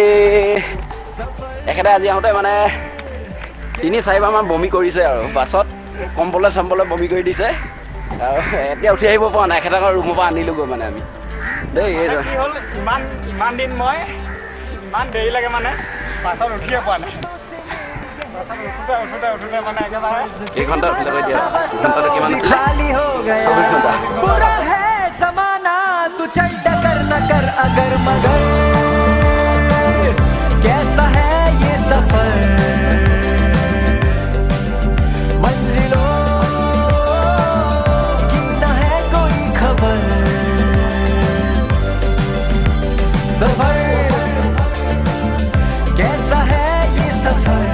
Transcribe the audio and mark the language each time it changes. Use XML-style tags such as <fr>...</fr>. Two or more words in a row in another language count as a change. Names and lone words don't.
<as>আজি আহোঁতে মানে 3-4 বাৰ মান বমি কৰিছে আৰু বাছত কম্বলে চম্বলে বমি কৰি দিছে আৰু এতিয়া উঠি আহিব পৰা নাই এখেতক ৰুমৰ পৰা আনিলোগৈ মানে আমি দেই এইজন কি হ'ল ইমান দিন মই ইমান দেৰি লাগে মানে বাছত উঠিয়ে পোৱা নাই</as> <hi>उठते मैंने एक घंटा दिया खाली हो गया बुरा है ज़माना तू चल डगर न कर अगर मगर कैसा है ये सफर मंजिलों की न है कोई खबर सफर कैसा है ये सफर</hi>